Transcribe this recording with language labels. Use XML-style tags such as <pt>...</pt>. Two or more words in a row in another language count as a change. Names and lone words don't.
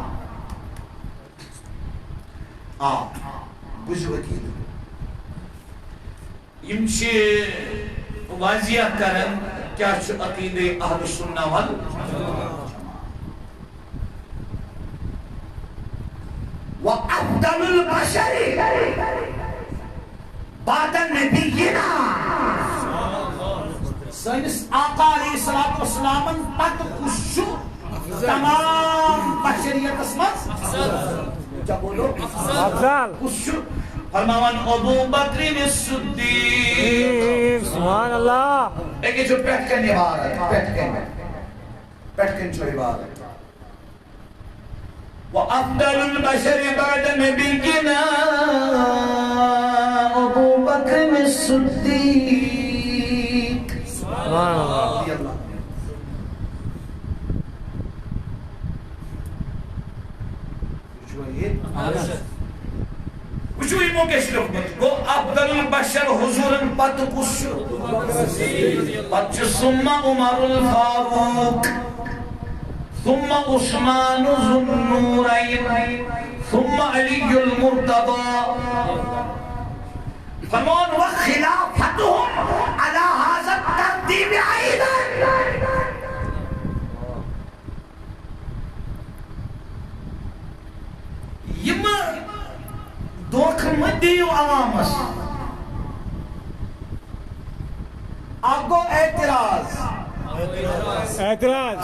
<ks>بوٗزِو عقیٖدٕ یِم چھِ واضح کران کیٛاہ چھُ عقیٖدے</ks> <ar>اہل سنہ والجماعہ وَأَفْضَلُ الْبَشَرِ بَعْدَ نَبِيِّنَا</ar> <ks>سٲنِس آقا علیہ الصلوٰۃ والسلامَن پتہٕ کُس چھُ تمام بشریتس منٛز کیا بولو افضل کُس چھُ فرماوان ابو بکر الصدیق</ks> <ar>سبحان اللہ</ar> <ks>ایک جو پٮ۪ٹھ کَنہِ عبارت پٮ۪ٹھ کَنہِ چھُ عبارت</ks> <ar>وَأَفْضَلُ الْبَشَرِ بَعْدَ نَبِيِّنَا أَبُو بَكْرٍ الصِّدِّيقِ سبحان اللہ رضی اللہ</ar> <ks>وچھو یمو کیٛاہ چھُ لیوٚکھمُت گوٚو</ks> <ar>افضل البشر</ar> <ks>حضوٗرن پتہٕ کُس چھُ پتہٕ چھُ</ks> <ar>ثم عمر الفاروق ثم عثمان ذو النورين ثم علي المرتضى</ar> <ks>فرمان</ks> <ar>وخلافتهم على هذا الترتيب أيضا</ar> <ks>یم دھوکہ مت دیو عوامس اکھ گوٚو اعتراض اعتراض</ks>